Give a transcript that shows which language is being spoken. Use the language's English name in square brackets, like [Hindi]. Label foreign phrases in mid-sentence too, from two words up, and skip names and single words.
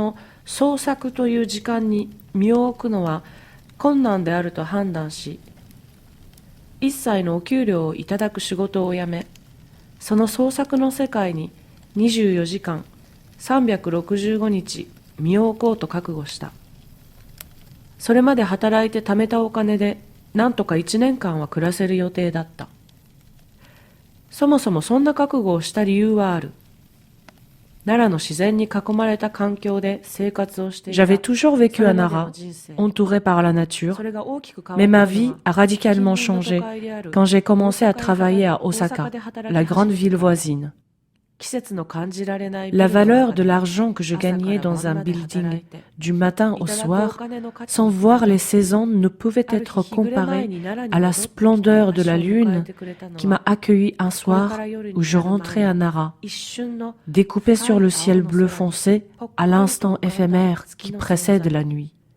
[Japanese] の創作という時間に身を置くのは困難であると判断し、一切のお給料をいただく仕事を辞め、その創作の世界に24時間365日身を置こうと覚悟した。それまで働いて貯めたお金でなんとか1年間は暮らせる予定だった。そもそもそんな覚悟をした理由はある。奈良の自然に囲まれた環境で生活をしていた。 [French] J'avais toujours vécu à Nara, entouré par la nature, mais ma vie a radicalement changé quand j'ai commencé à travailler à Osaka, la grande ville voisine. La valeur de l'argent que je gagnais dans un building du matin au soir, sans voir les saisons, ne pouvait être comparée à la splendeur de la lune qui m'a accueilli un soir où je rentrais à Nara, découpée sur le ciel bleu foncé à l'instant éphémère qui précède la nuit.